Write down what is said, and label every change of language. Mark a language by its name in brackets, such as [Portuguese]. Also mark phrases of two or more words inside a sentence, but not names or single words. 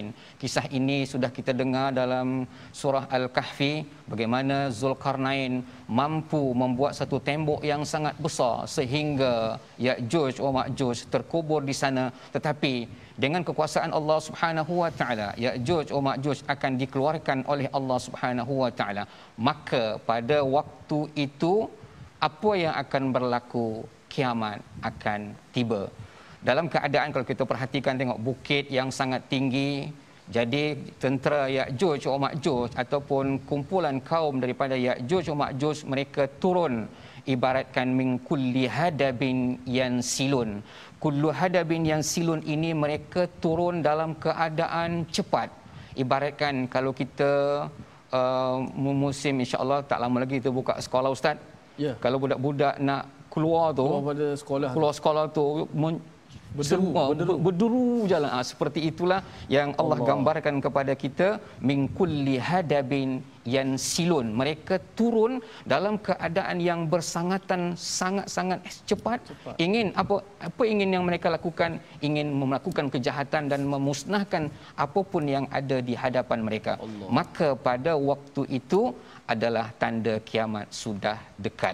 [Malay] Kisah ini sudah kita dengar dalam surah Al-Kahfi, bagaimana Zulkarnain mampu membuat satu tembok yang sangat besar sehingga Ya'juj wa Ma'juj terkubur di sana, tetapi dengan kekuasaan Allah [Arabic] سبحانه وتعالى [Malay] Ya'juj wa Ma'juj akan dikeluarkan oleh Allah [Arabic] سبحانه وتعالى. [Malay] Maka pada waktu itu apa yang akan berlaku? Kiamat akan tiba. Dalam keadaan kalau kita perhatikan tengok bukit yang sangat tinggi, jadi tentera Ya'juj wa Ma'juj ataupun kumpulan kaum daripada Ya'juj wa Ma'juj mereka turun ibaratkan [Arabic] من كل حدب ينسلون. كل حدب ينسلون [Malay] ini mereka turun dalam keadaan cepat. Ibaratkan kalau kita musim [Arabic] إن شاء الله [Malay] tak lama lagi kita buka sekolah ustaz. Ya. Kalau budak-budak nak keluar tu, keluar sekolah tu berduru jalan. Seperti itulah yang Allah gambarkan kepada kita, [Arabic] من كل حدب ينسلون. [Malay] Mereka turun dalam keadaan yang bersangatan sangat-sangat cepat. Ingin apa ingin yang mereka lakukan? Ingin melakukan kejahatan dan memusnahkan apapun yang ada di hadapan mereka. Maka pada waktu itu adalah tanda kiamat sudah dekat.